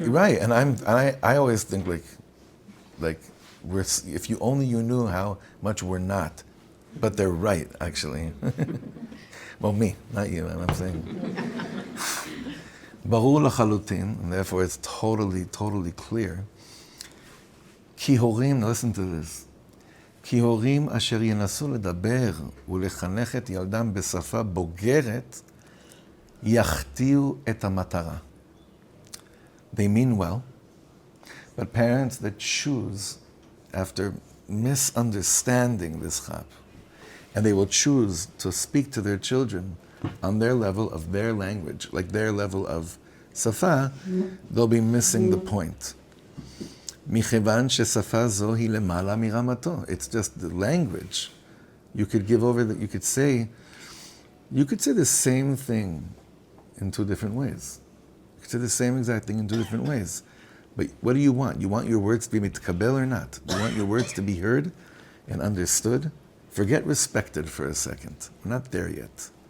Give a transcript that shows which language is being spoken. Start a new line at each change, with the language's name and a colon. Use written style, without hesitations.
English: And, right, and I always think like if you knew how much we're not, but they're right, actually. Well, me, not you, I'm saying.
Hebrew: Barur lachalutin,
English: and therefore it's totally clear.
Hebrew: Ki horim,
English: listen to this.
Hebrew: כי הורים אשר ינסו לדבר ולחנך את ילדם בשפה בוגרת, יחטיאו את המטרה.
English: They mean well, but parents that choose, after misunderstanding this chap, and they will choose to speak to their children on their level of their language, like their level of safa, they'll be missing the point.
Hebrew: מכיוון ששפה זו היא למעלה מרמתו.
English: It's just the language. You could give over that. You could say the same thing in 2 different ways. You could say the same exact thing in 2 different ways. But what do you want? You want your words to be hamitkabel or not? You want your words to be heard? and understood, forget respected for a second. We're not there yet.